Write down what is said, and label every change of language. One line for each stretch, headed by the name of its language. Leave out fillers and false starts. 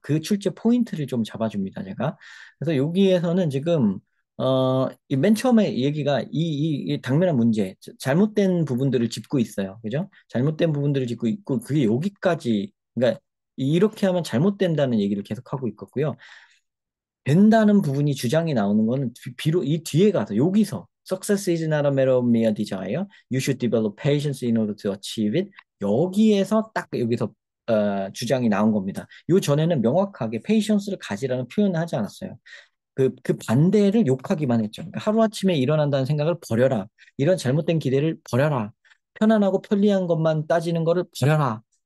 Korean: 그 출제 포인트를 좀 잡아줍니다. 제가. 그래서 여기에서는 지금, 이맨 처음에 얘기가 이 당면한 문제, 잘못된 부분들을 짚고 있어요. 그죠? 잘못된 부분들을 짚고 있고, 그게 여기까지, 그러니까 이렇게 하면 잘못된다는 얘기를 계속하고 있었고요. 된다는 부분이 주장이 나오는 거는 비록 이 뒤에 가서 여기서
English: Success is not a matter of mere desire. You should develop patience in order to achieve it.
Korean: 여기에서 딱 여기서 주장이 나온 겁니다. 요 전에는 명확하게 patience를 가지라는 표현을 하지 않았어요. 그 반대를 욕하기만 했죠. 그러니까 하루아침에 일어난다는 생각을 버려라. 이런 잘못된 기대를 버려라. 편안하고 편리한 것만 따지는 거를 버려라.